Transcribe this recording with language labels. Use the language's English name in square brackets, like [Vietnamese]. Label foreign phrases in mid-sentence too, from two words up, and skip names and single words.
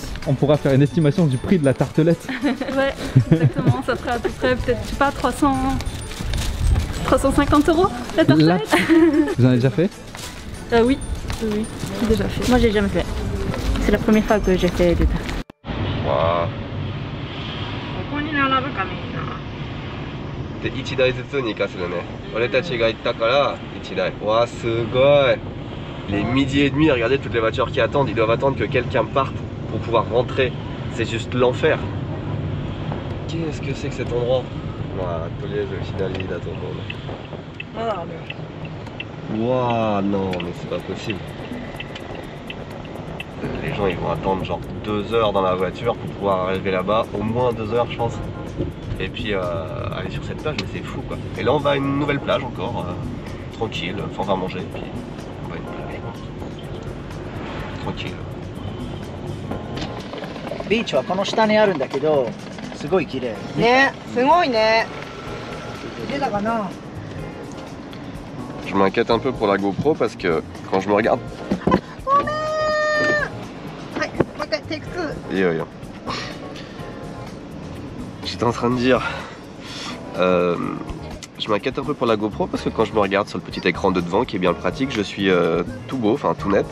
[French] On pourra faire une estimation du prix de la tartelette. Ouais, exactement. Ça ferait à peu près peut-être, je sais pas, 350 € la tartelette. Vous en avez déjà fait? Oui, j'ai déjà fait. Moi j'ai jamais fait. C'est la première fois que j'ai fait des tartes. Wow. [Japanese] で1台ずつに行かせるね。俺たちが行ったから1台。わあすごい。 [French] Les 12h30, regardez toutes les voitures qui attendent, ils doivent attendre que quelqu'un parte pour pouvoir rentrer. C'est juste l'enfer. Qu'est-ce que c'est que cet endroit? Waouh, tous les finales là tout le monde. Waouh, non mais c'est pas possible. Les gens ils vont attendre genre 2 heures dans la voiture pour pouvoir arriver là-bas, au moins 2 heures je pense. Et puis aller sur cette plage, mais c'est fou quoi. Et là on va à une nouvelle plage encore, tranquille, enfin on va manger, puis on va à une plage. Tranquille. [Japanese] ビーチはこの下にあるんだけど、すごい綺麗。ね、すごいね。 [French] Je m'inquiète un peu pour la GoPro parce que quand je me regarde... J'étais en train de dire... je m'inquiète un peu pour la GoPro parce que quand je me regarde sur le petit écran de devant qui est bien pratique, je suis tout beau, enfin tout net.